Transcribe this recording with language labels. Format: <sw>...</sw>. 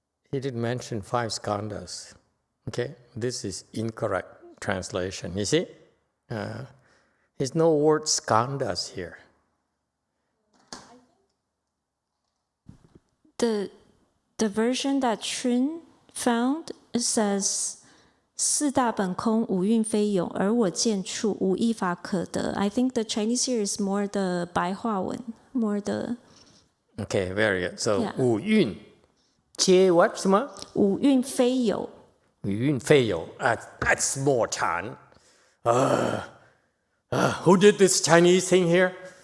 <en>He did mention 5 skandhas. Okay, this is incorrect translation. You see, there's no word skandhas here. The version that Chun found says</en> <zh>四大本空，五蕴非有，而我见处，无一法可得.</zh> <en>I think the Chinese here is more the 白话文, more the. Okay, very good. So Yeah.</en> <zh>五蕴皆</zh> <en>what</en> <zh>什么？五蕴非有。五蕴非有</zh> <en>that's more Chan. Who did this Chinese thing here?</en>